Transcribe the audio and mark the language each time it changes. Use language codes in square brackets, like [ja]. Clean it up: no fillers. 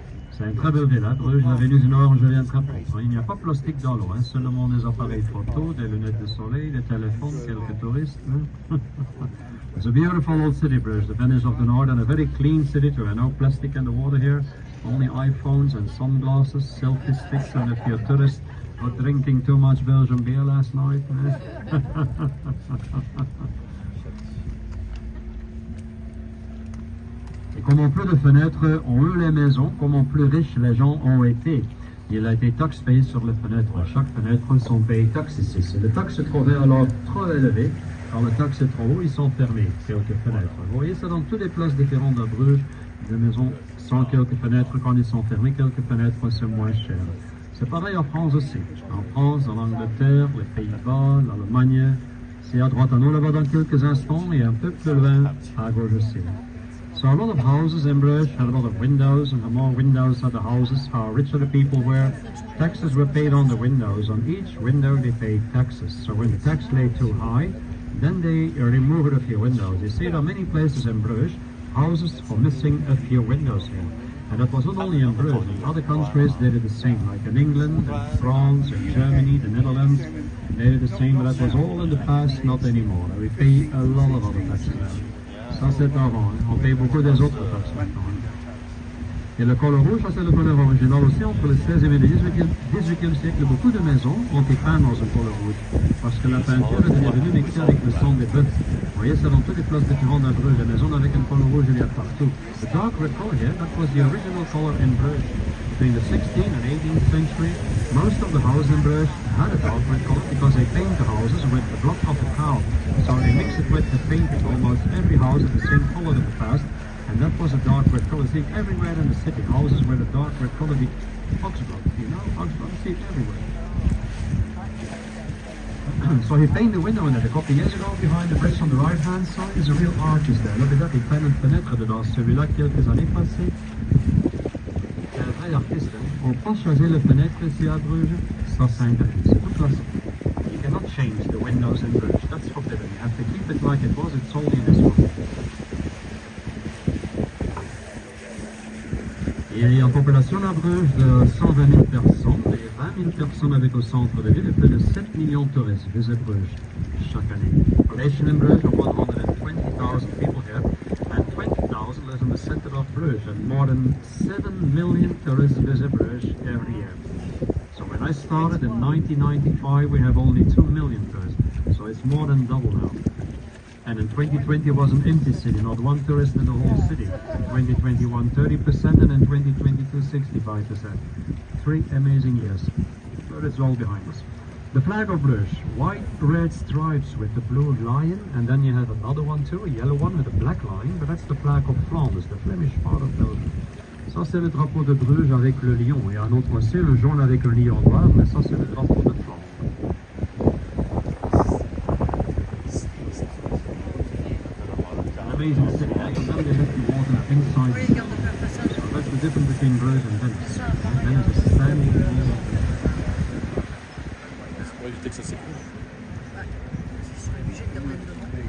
[fr] C'est une très belle ville, hein? Bruges, la Vénus du Nord, je viens très propre. Il n'y a pas de plastique dans l'eau, hein? Seulement des appareils photo, des lunettes de soleil, des téléphones, quelques touristes. Hein? [en] It's a beautiful old city, Bruges, the Venice of the North, and a very clean city too. No plastic in the water here, only iPhones and sunglasses, selfie sticks, and if you're a tourist, not drinking too much Belgian beer last night. [fr] Et comment plus de fenêtres ont eu les maisons, comment plus riches les gens ont été. Il a été taxe payée sur les fenêtres. Chaque fenêtre sont payées taxes ici. Si le taxe se trouvait alors trop élevé, quand le taxe est trop haut, ils sont fermés, quelques fenêtres. Vous voyez, c'est dans toutes les places différentes de Bruges, des maisons sans quelques fenêtres. Quand ils sont fermés, quelques fenêtres, c'est moins cher. C'est pareil en France aussi. En France, en Angleterre, les Pays-Bas, l'Allemagne. C'est à droite, on le voit dans quelques instants, et un peu plus loin, à gauche aussi. [en] So a lot of houses in Bruges had a lot of windows, and the more windows had the houses, how richer the people were. Taxes were paid on the windows. On each window they paid taxes. So when the tax lay too high, then they removed a few windows. You see, there are many places in Bruges, houses are missing a few windows here. And that was not only in Bruges, in other countries they did the same, like in England, in France, in Germany, the Netherlands, they did the same, but that was all in the past, not anymore. We pay a lot of other taxes now. [fr] Ça c'est avant, hein. On paye beaucoup des autres taxes maintenant. Hein. Et le col rouge, ça c'est le couleur original aussi. Entre le 16e et le 18e siècle, beaucoup de maisons ont été peintes dans ce couleur rouge. Parce que la peinture est devenue mixée avec le sang des bœufs. Vous voyez, c'est dans toutes les places différentes de Bruges. Les maisons avec un couleur rouge, il y a partout. [en] The dark red color here, that was the original color in Bruges. Between the 16th and 18th century, most of the houses in Bruges had a dark red color because they paint the houses with the blood of the cow. So they mix it with the painting. Almost every house had the same color in the past, and that was a dark red color. See it everywhere in the city. Houses with a dark red color, the Oxford, you know, Oxford, you see it everywhere. excellent. So he painted the window in it a couple of years ago behind the bridge on the right hand side. There's a real arches there. Look at that, [fr] il peint une fenêtre dedans. Celui-là, quelques années passées. C'est un vrai artiste. Hein. On peut choisir les fenêtres ici à Bruges. Ça, c'est interdit. C'est toute façon. [en] You cannot change the windows in Bruges. That's forbidden. You have to keep it like it was. It's only this one. [fr] Il y a une population à Bruges de 120 000 personnes et 20 000 personnes avec au centre de ville et plus de 7 millions de touristes visitent Bruges chaque année. [en] Population in Bruges of 120,000 people here and 20,000 live in the center of Bruges and more than 7 million tourists visit Bruges every year. So when I started in 1995 we have only 2 million tourists, so it's more than double now. And in 2020 was an empty city, not one tourist in the whole city. 2021 30% and in 2022 65%. 3 amazing years. But it's all behind us. The flag of Bruges, white red stripes with the blue lion, and then you have another one too, a yellow one with a black lion, but that's the flag of Flanders, the Flemish part of Belgium. [fr] Ça c'est le drapeau de Bruges avec le lion, et un autre aussi, le jaune avec le lion noir, mais ça c'est le drapeau de Flandre. [en] Amazing city. Now they let you walk inside. So that's the difference between Bruges and Venice. Venice is standing in the middle of the [fr] C'est pour éviter que ça s'écoule. Ils sont obligés de le mettre devant.